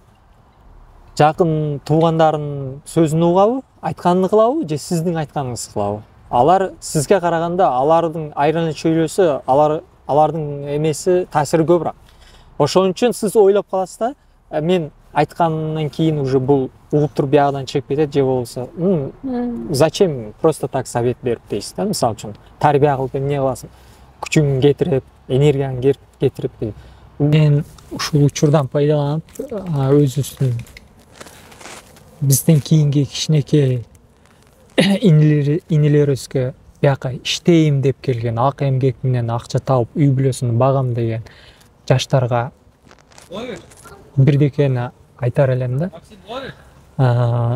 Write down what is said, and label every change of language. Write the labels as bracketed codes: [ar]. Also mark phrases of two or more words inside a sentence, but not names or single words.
[ky] Жакын туугандарынын сөзүн угабы, айтканын кылабы, же сиздин айтканыңызды кылабы? Алар сизге караганда алардын айран чөйлөсү, алардын эмеси таасири көбүрөөк. Ошон үчүн сиз ойлоп каласыз да, мен айткандан кийин уже бул угуп туруп биягынан чыгып кетет же болбосо [ru] зачем просто так [ky] совет берип дейсиз да, мисалы үчүн тарбия кылып эмне кыласың, күчүңдү кетирип энергияңды кетирип дейт. Мен ушул учурдан пайдаланып өзүбүздүн бизден кийинки кичинекей инилерибизге бияка иштейм деп келген, ак эмгек менен акча тауып үй бүлөсүн багам деген жаштарга бирдекени айтар элем да.